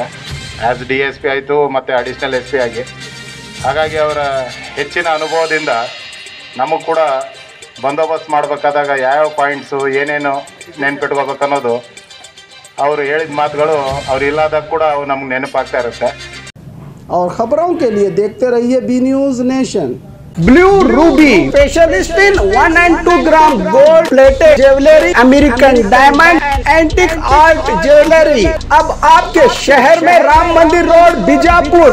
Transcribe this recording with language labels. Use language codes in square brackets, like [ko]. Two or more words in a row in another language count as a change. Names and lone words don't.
[kn] ಆ್ಯಸ್ DSP ಆಯಿತು ಮತ್ತು ಅಡಿಷ್ನಲ್ SP ಆಗಿ. ಹಾಗಾಗಿ ಅವರ ಹೆಚ್ಚಿನ ಅನುಭವದಿಂದ ನಮಗೆ ಕೂಡ ಬಂದೋಬಸ್ತ್ ಮಾಡಬೇಕಾದಾಗ ಯಾವ್ಯಾವ ಪಾಯಿಂಟ್ಸು ಏನೇನು ನೆನ್ಪಿಟ್ಕೋಬೇಕು ಅನ್ನೋದು ಅವರು ಹೇಳಿದ ಮಾತುಗಳು ಅವ್ರು ಇಲ್ಲದಾಗ ಕೂಡ ಅವು ನಮ್ಗೆ ನೆನಪಾಗ್ತಾ ಇರುತ್ತೆ. [hi] और ख़बरों के लिए देखते रहिए बी न्यूज़ नेशन। [en] Blue Ruby specialist in 1 and 2 gram gold plated jewellery, American diamond, antique art jewellery [hi] अब आपके शहर में, [en] राम मंदिर रोड, बीजापुर।